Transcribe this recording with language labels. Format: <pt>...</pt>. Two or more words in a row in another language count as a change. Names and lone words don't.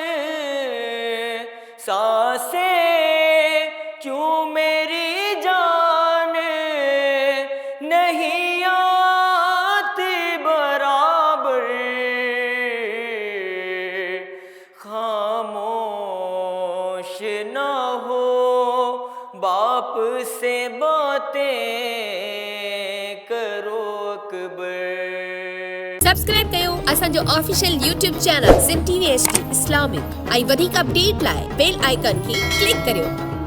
<ur>سانسیں کیوں میری جان نہیں آتی برابر، خاموش نہ ہو باپ سے باتیں अकबर।</ur> <sd>सब्सक्राइब कयो असांजो</sd> <en>official YouTube channel</en> <sd>सिंध TV HD इस्लामिक ऐं वधीक अपडेट लाइ</sd> <en>bell icon</en> <sd>खे क्लिक करियो।</sd>